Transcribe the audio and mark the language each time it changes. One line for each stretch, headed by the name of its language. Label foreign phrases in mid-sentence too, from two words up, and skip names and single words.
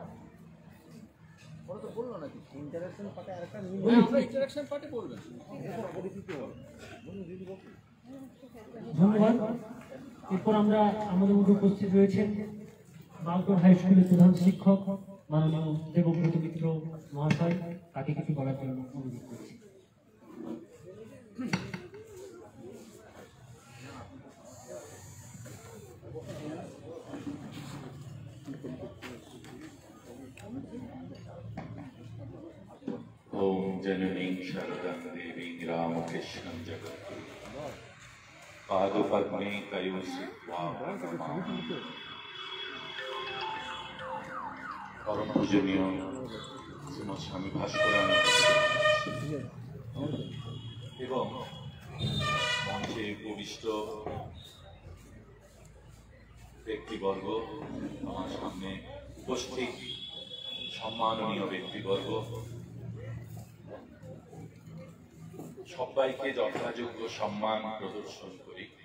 Bangla: ওরা তো বললো নাকি ইন্টারাকশন পার্টে আরেকটা নিয়ে আমরা ইন্টারাকশন পার্টে বলবেন। ধন্যবাদ। এরপর আমরা আমাদের মধ্যে উপস্থিত রয়েছেন বালকর হাই স্কুলের প্রধান শিক্ষক মাননীয় দেবব্রত মিত্র মহাশয়, তাকে কিছু বলার জন্য অনুরোধ করছি।
Sanskrit: ओम जननीं शरदं देवीं रामकृष्णं जगद्गुरुं पादपद्मे तयोस्थित्वा
Bangla: পরম পূজনীয় শ্রীমদ স্বামী ভাস্করানন্দ এবং মঞ্চে উপবিষ্ট ব্যক্তিবর্গ, আমার সামনে উপস্থিত সম্মাননীয় ব্যক্তিবর্গ, সবাইকে যথাযোগ্য সম্মান প্রদর্শন করি।